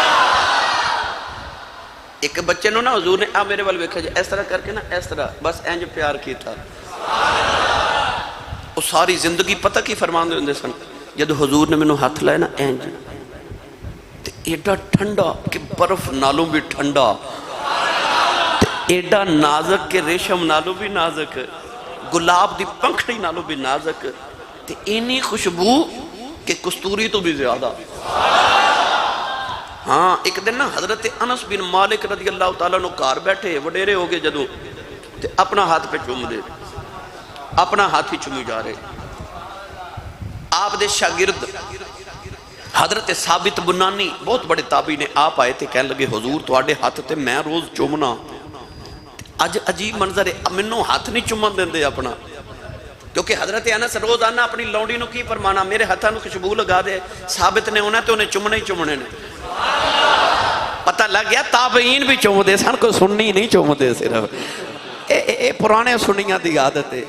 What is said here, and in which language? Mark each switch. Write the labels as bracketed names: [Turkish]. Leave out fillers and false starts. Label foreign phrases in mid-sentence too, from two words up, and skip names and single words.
[Punjabi] ایک بچے نو نا حضور نے آ میرے وال ویکھا جی اس طرح کر کے نا اس طرح بس انج پیار کی تھا، وہ ساری زندگی پتہ کی فرماندے ہوندے سن، جد حضور نے مینوں ہاتھ لائے نا انج تے ایڈا ٹھنڈا کہ برف نالوں بھی ٹھنڈا، تے ایڈا نازک کہ ریشم نالوں بھی نازک، گلاب دی پنکھڑی نالوں بھی نازک، تے اینی خوشبو کہ کستوری تو بھی زیادہ۔ ہاں ایک دن نا حضرت انس بن مالک [Arabic] رضی اللہ تعالیٰ [Punjabi] نو کار بیٹھے وڈیرے ہو گئے جدو تے اپنا ہاتھ پہ چوم دے، اپنا ہاتھ ہی چومی جا رہے۔ آپ دے شاگرد حضرت ثابت بنانی بہت بڑے تابعی نے آپ آئے تھے، کہنے لگے حضور تواڈے ہاتھ تے میں روز چومنا، اج عجیب منظر ہے، منوں ہاتھ نہیں چومن دیندے اپنا، کیونکہ حضرت انس روزانہ اپنی لونڈی نو کی فرمانا میرے ہاتھاں نو خوشبو لگا دے، ثابت نے ہونا تو انہیں چومنے ہی چومنے نے۔ پتہ لگ گیا تابعین بھی چوم دے سن، کوئی سنی نہیں چوم دے صرف، اے پرانے سنیاں دی عادت ہے۔